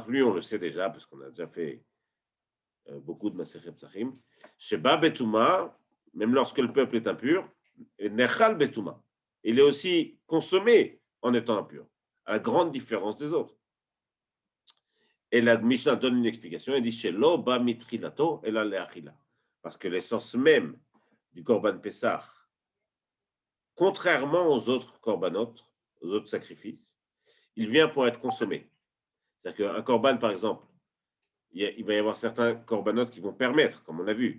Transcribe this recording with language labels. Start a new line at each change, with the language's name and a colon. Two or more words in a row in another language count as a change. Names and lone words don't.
French: Lui, on le sait déjà, parce qu'on a déjà fait beaucoup de Masechet Psachim.
Hebrew: שבא בטומאה,
French: même lorsque le peuple est impur,
Hebrew: נאכל בטומאה.
French: Il est aussi consommé en étant impur, à la grande différence des autres. Et la Mishnah donne une explication, elle dit
Hebrew: שלא בא מתחילתו אלא לאכילה.
French: Parce que l'essence même du
Hebrew: קרבן פסח,
French: contrairement aux autres korbanot, aux autres sacrifices, il vient pour être consommé. C'est-à-dire qu'un korban, par exemple, il va y avoir certains corbanotes qui vont permettre, comme on l'a vu.